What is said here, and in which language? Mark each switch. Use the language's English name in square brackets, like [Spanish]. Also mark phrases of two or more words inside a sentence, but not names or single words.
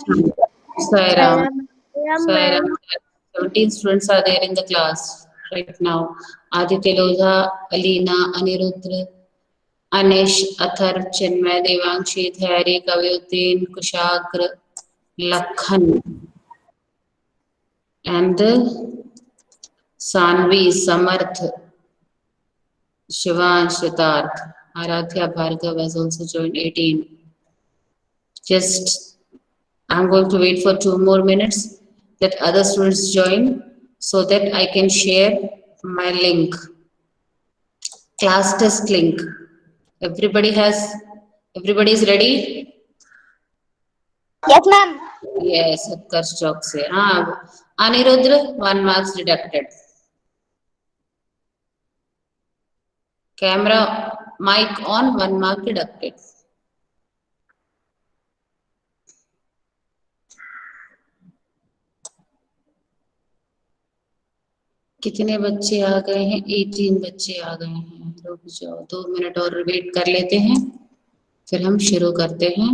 [English] Saira. Saira Saira. ma'am. 17 students are there in the class right now. Aditya Lodha, Alina, Anirudra, Anish, Athar, Chinmay, Devangshi, Thayari, Kavyutin, Kushagra, Lakhan, and Sanvi, Samarth, Shivan, Shitarth. Aradhya Bhargav has also joined 18. Just I'm going to wait for 2 more minutes that other students join so that I can share my link, class test link. Everybody has, everybody is ready? Yes ma'am. Yes, Utkarsh Chowk se. Anirudra, 1 marks deducted. Camera, mic on, 1 mark deducted. [Hindi] कितने बच्चे आ गए हैं? 18 बच्चे आ गए हैं। रुक जाओ, 2 मिनट और वेट कर लेते हैं, फिर हम शुरू करते हैं।